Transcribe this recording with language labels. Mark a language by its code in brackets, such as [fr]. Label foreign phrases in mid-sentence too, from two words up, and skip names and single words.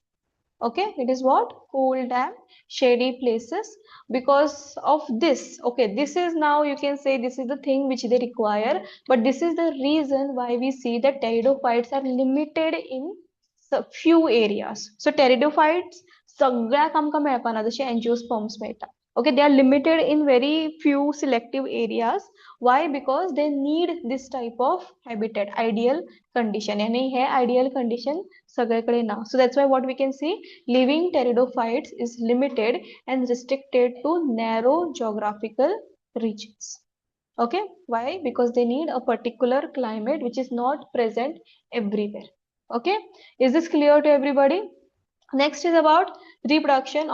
[en] Okay, it is what? Cool, damp, shady places. Because of this, okay, this is now you can say this is the thing which they require, but this is the reason why we see that pteridophytes are limited in few areas. So pteridophytes [kok] सगळ्याक आमकां मेळपाना जशे एंजिओस्पर्म्स मेळटा. [en] Okay, they are limited in very few selective areas. Why? Because they need this type of habitat, ideal condition, and हे ideal condition [kok] सगळ्याकडे ना. [en] So that's why what we can see, living pteridophytes is limited and restricted to narrow geographical regions. Okay, why? Because they need a particular climate which is not present everywhere. Okay, is this clear to everybody? Next is about reproduction.